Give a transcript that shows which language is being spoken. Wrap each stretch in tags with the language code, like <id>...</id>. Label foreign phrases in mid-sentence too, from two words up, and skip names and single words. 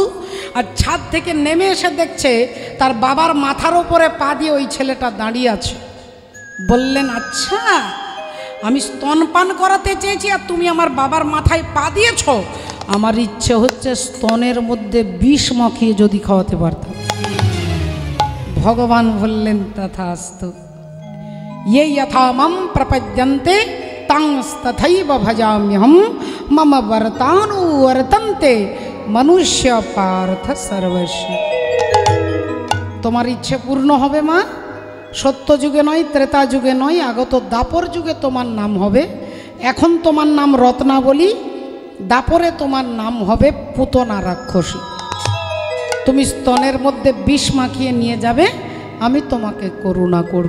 <bn>আর ছাদ থেকে নেমে এসে দেখছে তার বাবার মাথার ওপরে পা দিয়ে ওই ছেলেটা দাঁড়িয়ে আছে। বললেন, আচ্ছা, আমি স্তনপান করাতে চেয়েছি আর তুমি আমার বাবার মাথায় পা দিয়েছ। আমার ইচ্ছে হচ্ছে স্তনের মধ্যে বিষ মাখিয়ে যদি খাওয়াতে পারতাম। ভগবান বললেন, তথাস্তু।</bn> <sa>ये यथा मम प्रपद्यन्ते तंस्तथैव भजाम्यहं मम वर्तानुवर्तन्ते मनुष्य पार्थ सर्वस्व।</sa> <bn>তোমার ইচ্ছে পূর্ণ হবে মা। সত্য যুগে নয়, ত্রেতা যুগে নয়, আগত দাপর যুগে তোমার নাম হবে। এখন তোমার নাম রত্নাবলী, দাপরে তোমার নাম হবে পুতনা রাক্ষসী। তুমি স্তনের মধ্যে বিষ মাখিয়ে নিয়ে যাবে, আমি তোমাকে করুণা করব।</bn>